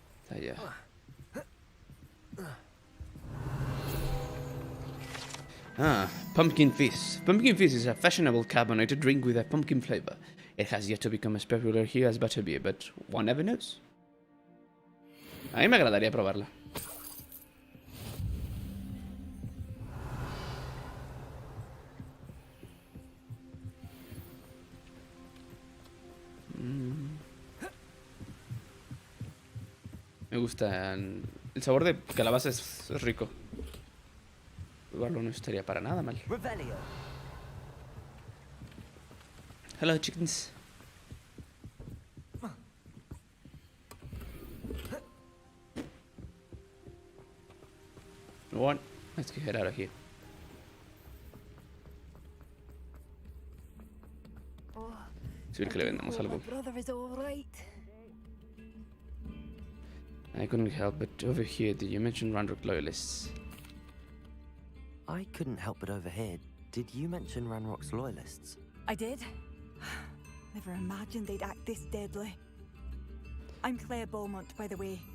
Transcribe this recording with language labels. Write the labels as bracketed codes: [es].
[es] Allá. [en] Ah, pumpkin fizz. Pumpkin fizz is a fashionable carbonated drink with a pumpkin flavor. It has yet to become as popular here as butterbeer, but one never knows. [es] A mí me agradaría probarla. Me gusta. El sabor de calabaza es rico. Probarlo no estaría para nada mal. [en] Revelio. Hello, chickens. What? Let's get out of here. [es] Si bien que le vendamos algo. [en] Brother is all right. I couldn't help but overhear that you mentioned Ranrock loyalists. I couldn't help but overhear. Did you mention Ranrock's loyalists? I did. Never imagined they'd act this deadly. I'm Claire Beaumont, by the way.